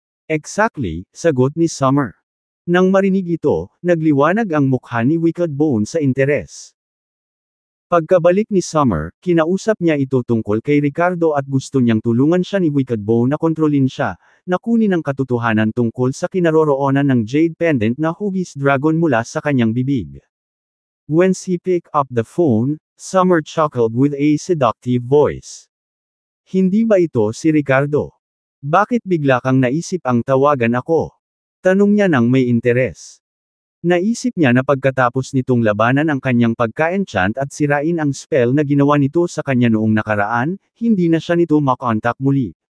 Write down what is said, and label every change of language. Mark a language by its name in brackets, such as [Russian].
[Filipino] Exactly, sagot ni Summer. Nang marinig ito, nagliwanag ang mukha ni Wicked Bone sa interes. Pagkabalik ni Summer, kinausap niya ito tungkol kay Ricardo at gusto niyang tulungan siya ni Wicked Bone na kontrolin siya, na kunin ang katotohanan tungkol sa kinaroroonan ng Jade Pendant na hugis dragon mula sa kanyang bibig. [English] Once he picked up the phone, Summer chuckled with a seductive voice. [Filipino] Hindi ba ito si Ricardo? Bakit bigla kang naisip ang tawagan ako? Tanong niya nang may interes. Naisip niya na pagkatapos nitong labanan ang kanyang pagka-enchant at sirain ang spell na ginawa nito sa kanya noong nakaraan, hindi na siya nito makontak muli.